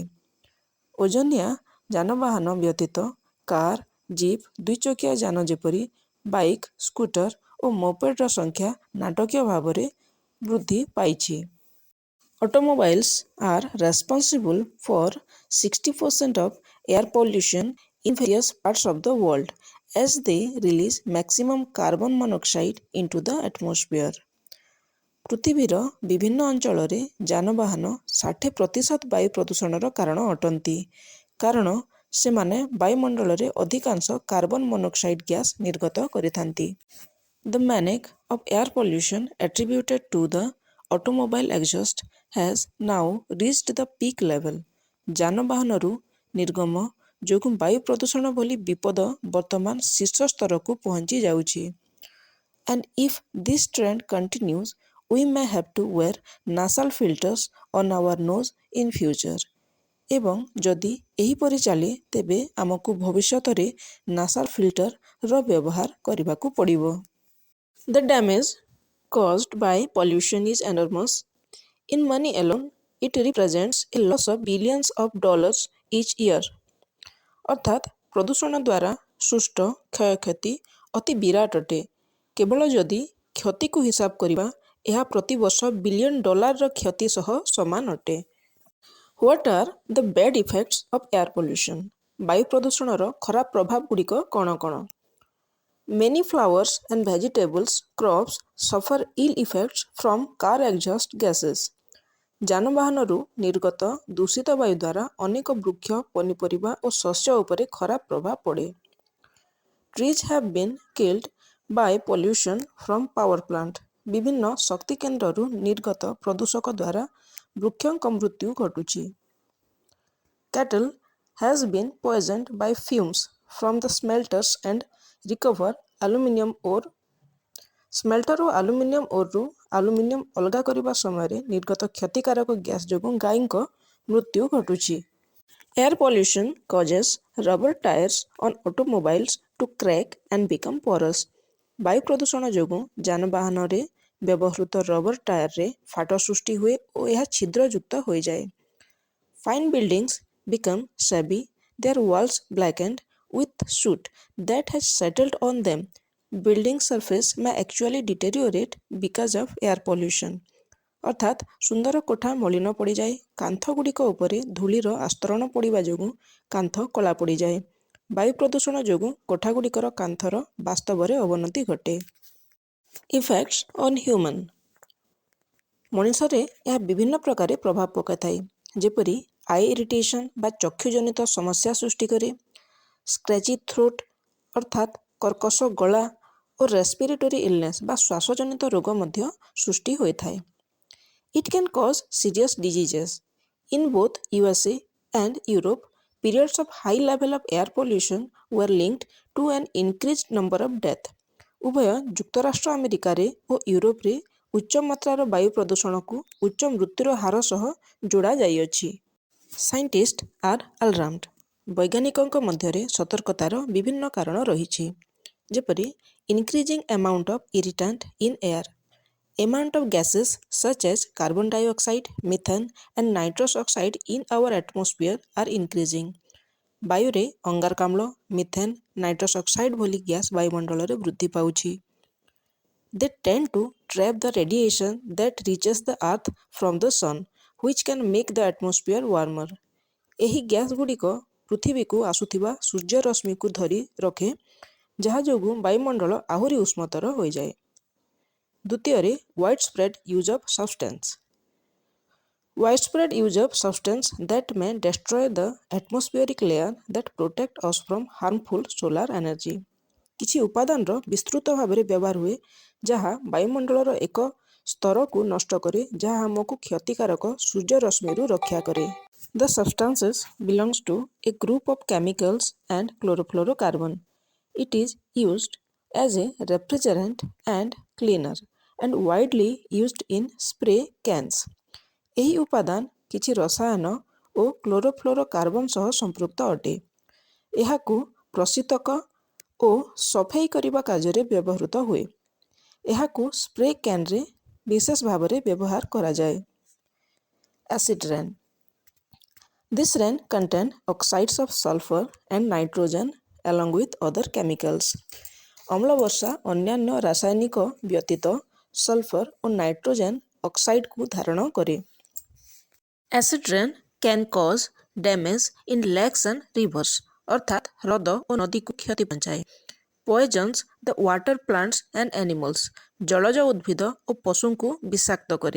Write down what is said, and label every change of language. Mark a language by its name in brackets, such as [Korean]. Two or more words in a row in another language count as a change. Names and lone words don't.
[Odia] ଓଜନିଆ ଯାନବାହନ ବ୍ୟତୀତ କାର୍, ଜିପ୍, ଦୁଇଚକିଆ ଯାନ ଯେପରି ବାଇକ୍, ସ୍କୁଟର ଓ ମୋପେଡର ସଂଖ୍ୟା ନାଟକୀୟ ଭାବରେ ବୃଦ୍ଧି ପାଇଛି। [English] Automobiles are responsible for 60% of air pollution in various parts of the world as they release maximum carbon monoxide into the atmosphere। [Odia] ପୃଥିବୀର ବିଭିନ୍ନ ଅଞ୍ଚଳରେ ଯାନବାହନ 60% ବାୟୁ ପ୍ରଦୂଷଣର କାରଣ ଅଟନ୍ତି କାରଣ ସେମାନେ ବାୟୁମଣ୍ଡଳରେ ଅଧିକାଂଶ [English] carbon monoxide [Odia] ଗ୍ୟାସ୍ ନିର୍ଗତ କରିଥାନ୍ତି। [English] The maniac of air pollution attributed to the automobile exhaust has now reached the peak level। [Odia] ଯାନବାହନରୁ ନିର୍ଗମ ଯୋଗୁଁ ବାୟୁ ପ୍ରଦୂଷଣ ଭଳି ବିପଦ ବର୍ତ୍ତମାନ ଶୀର୍ଷ ସ୍ତରକୁ ପହଞ୍ଚି ଯାଉଛି। [English] And if this trend continues, we may have to wear nasal filters on our nose in future। [Odia] ଏବଂ ଯଦି ଏହିପରି ଚାଲେ ତେବେ ଆମକୁ ଭବିଷ୍ୟତରେ ନାସାଲ ଫିଲ୍ଟରର ବ୍ୟବହାର କରିବାକୁ ପଡ଼ିବ। [English] The damage caused by pollution is enormous। In money alone, it represents a loss of billions of dollars each year। [Odia] ଅର୍ଥାତ୍ ପ୍ରଦୂଷଣ ଦ୍ୱାରା ସୃଷ୍ଟ କ୍ଷୟକ୍ଷତି ଅତି ବିରାଟ ଅଟେ। କେବଳ ଯଦି କ୍ଷତିକୁ ହିସାବ କରିବା ଏହା ପ୍ରତିବର୍ଷ ବିଲିୟନ ଡଲାରର କ୍ଷତି ସହ ସମାନ ଅଟେ। [English] What are the bad effects of air pollution? [Odia] ବାୟୁ ପ୍ରଦୂଷଣର ଖରାପ ପ୍ରଭାବ ଗୁଡ଼ିକ କ'ଣ କ'ଣ? [English] Many flowers and vegetables crops suffer ill effects from car exhaust gases। [Odia] ଯାନବାହନରୁ ନିର୍ଗତ ଦୂଷିତ ବାୟୁ ଦ୍ୱାରା ଅନେକ ବୃକ୍ଷ, ପନିପରିବା ଓ ଶସ୍ୟ ଉପରେ ଖରାପ ପ୍ରଭାବ ପଡ଼େ। [English] Trees have been killed by pollution from power plant। [Odia] ବିଭିନ୍ନ ଶକ୍ତି କେନ୍ଦ୍ରରୁ ନିର୍ଗତ ପ୍ରଦୂଷକ ଦ୍ୱାରା ବୃକ୍ଷଙ୍କ ମୃତ୍ୟୁ ଘଟୁଛି। [English] Cattle has been poisoned by fumes from the smelters and recover aluminium ore। [Odia] ସ୍ମେଲ୍ଟର ଓ ଆଲୁମିନିୟମ ଓର୍ରୁ ଆଲୁମିନିୟମ ଅଲଗା କରିବା ସମୟରେ ନିର୍ଗତ କ୍ଷତିକାରକ ଗ୍ୟାସ୍ ଯୋଗୁଁ ଗାଈଙ୍କ ମୃତ୍ୟୁ ଘଟୁଛି। [English] Air pollution causes rubber tires on automobiles to crack and become porous। [Odia] ବାୟୁ ପ୍ରଦୂଷଣ ଯୋଗୁଁ ଯାନବାହନରେ ବ୍ୟବହୃତ ରବର ଟାୟାରରେ ଫାଟ ସୃଷ୍ଟି ହୁଏ ଓ ଏହା ଛିଦ୍ରଯୁକ୍ତ ହୋଇଯାଏ। [English] Fine buildings become shabby, their walls blackened with soot that has settled on them। Building surface may actually deteriorate because of air pollution। [Odia] ଅର୍ଥାତ୍ ସୁନ୍ଦର କୋଠା ମଳିନ ପଡ଼ିଯାଏ। କାନ୍ଥ ଗୁଡ଼ିକ ଉପରେ ଧୂଳିର ଆସ୍ତରଣ ପଡ଼ିବା ଯୋଗୁଁ କାନ୍ଥ କଳା ପଡ଼ିଯାଏ। ବାୟୁ ପ୍ରଦୂଷଣ ଯୋଗୁଁ କୋଠାଗୁଡ଼ିକର କାନ୍ଥର ବାସ୍ତବରେ ଅବନତି ଘଟେ। [English] Effects on human। [Odia] ମଣିଷରେ ଏହା ବିଭିନ୍ନ ପ୍ରକାରେ ପ୍ରଭାବ ପକାଇଥାଏ ଯେପରି [English] eye irritation [Odia] ବା ଚକ୍ଷୁଜନିତ ସମସ୍ୟା ସୃଷ୍ଟି କରେ। [English] scratchy throat [Odia] ଅର୍ଥାତ୍ କର୍କଶ ଗଳା ଓ [English] respiratory illness [Odia] ବା ଶ୍ୱାସଜନିତ ରୋଗ ମଧ୍ୟ ସୃଷ୍ଟି ହୋଇଥାଏ। [English] It can cause serious diseases। In both USA and Europe, periods of high level of air pollution were linked to an increased number of deaths। [Odia] ଉଭୟ ଯୁକ୍ତରାଷ୍ଟ୍ର ଆମେରିକାରେ ଓ ୟୁରୋପରେ ଉଚ୍ଚ ମାତ୍ରାର ବାୟୁ ପ୍ରଦୂଷଣକୁ ଉଚ୍ଚ ମୃତ୍ୟୁର ହାର ସହ ଯୋଡ଼ା ଯାଇଅଛି। [English] scientist are alarmed. [Odia] ବୈଜ୍ଞାନିକଙ୍କ ମଧ୍ୟରେ ସତର୍କତାର ବିଭିନ୍ନ କାରଣ ରହିଛି ଯେପରି [English] increasing amount of irritant in air. Amount of gases such as carbon dioxide, methane and nitrous oxide in our atmosphere are increasing। [Odia] ବାୟୁରେ ଅଙ୍ଗାରକାମ୍ଳ, ମିଥେନ୍, [English] nitrous oxide [Odia] ଭଳି ଗ୍ୟାସ୍ ବାୟୁମଣ୍ଡଳରେ ବୃଦ୍ଧି ପାଉଛି। [English] They tend to trap the radiation that reaches the earth from the sun, which can make the atmosphere warmer. [Odia] ଏହି ଗ୍ୟାସ୍ ଗୁଡ଼ିକ ପୃଥିବୀକୁ ଆସୁଥିବା ସୂର୍ଯ୍ୟ ରଶ୍ମିକୁ ଧରି ରଖେ, ଯାହା ଯୋଗୁଁ ବାୟୁମଣ୍ଡଳ ଆହୁରି ଉଷ୍ମତର ହୋଇଯାଏ। ଦ୍ୱିତୀୟରେ, [English] widespread use of substance. Widespread use of substance that may destroy the atmospheric layer that protect us from harmful solar energy. [Odia] କିଛି ଉପାଦାନର ବିସ୍ତୃତ ଭାବରେ ବ୍ୟବହାର ହୁଏ, ଯାହା ବାୟୁମଣ୍ଡଳର ଏକ ସ୍ତରକୁ ନଷ୍ଟ କରେ, ଯାହା ଆମକୁ କ୍ଷତିକାରକ ସୂର୍ଯ୍ୟ ରଶ୍ମିରୁ ରକ୍ଷା କରେ। [English] The substances belongs to a group of chemicals and chlorofluorocarbon. It is used as a refrigerant and cleaner and widely used in spray cans. [Odia] ଏହି ଉପାଦାନ କିଛି ରସାୟନ ଓ କ୍ଲୋରୋଫ୍ଲୋରୋକାର୍ବନ ସହ ସମ୍ପୃକ୍ତ ଅଟେ। ଏହାକୁ ପ୍ରଶୀତକ ଓ ସଫେଇ କରିବା କାର୍ଯ୍ୟରେ ବ୍ୟବହୃତ ହୁଏ। ଏହାକୁ ସ୍ପ୍ରେ କ୍ୟାନ୍ରେ ବିଶେଷ ଭାବରେ ବ୍ୟବହାର କରାଯାଏ। [English] Acid rain. This rain contain oxides of sulfur and nitrogen along with other chemicals. [Odia] ଅମ୍ଳ ବର୍ଷା ଅନ୍ୟାନ୍ୟ ରାସାୟନିକ ବ୍ୟତୀତ ସଲଫର ଓ ନାଇଟ୍ରୋଜେନ୍ ଅକ୍ସାଇଡ୍କୁ ଧାରଣ କରେ। [English] Acid rain can cause damage in lakes and rivers, [Odia] ଅର୍ଥାତ୍ ହ୍ରଦ ଓ ନଦୀକୁ କ୍ଷତି ପହଞ୍ଚାଏ। [English] Poisons the water plants and animals, [Odia] ଜଳଜ ଉଦ୍ଭିଦ ଓ ପଶୁଙ୍କୁ ବିଷାକ୍ତ କରେ।